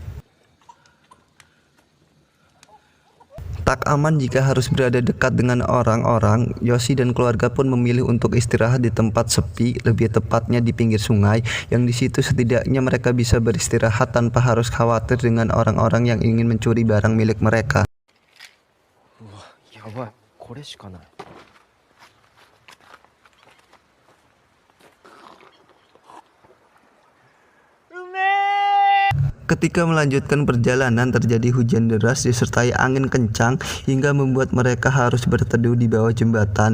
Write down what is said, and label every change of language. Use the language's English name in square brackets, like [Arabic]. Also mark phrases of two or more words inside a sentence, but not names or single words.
[Indonesian] Tak aman jika harus berada dekat dengan orang-orang, Yoshi dan keluarga pun memilih untuk istirahat di tempat sepi, lebih tepatnya di pinggir sungai, yang di situ setidaknya mereka bisa beristirahat tanpa harus khawatir dengan orang-orang yang ingin mencuri barang milik mereka. Wah, [Japanese] yabai. これしかない. [Indonesian] Ketika melanjutkan perjalanan, terjadi hujan deras disertai angin kencang hingga membuat mereka harus berteduh di bawah jembatan.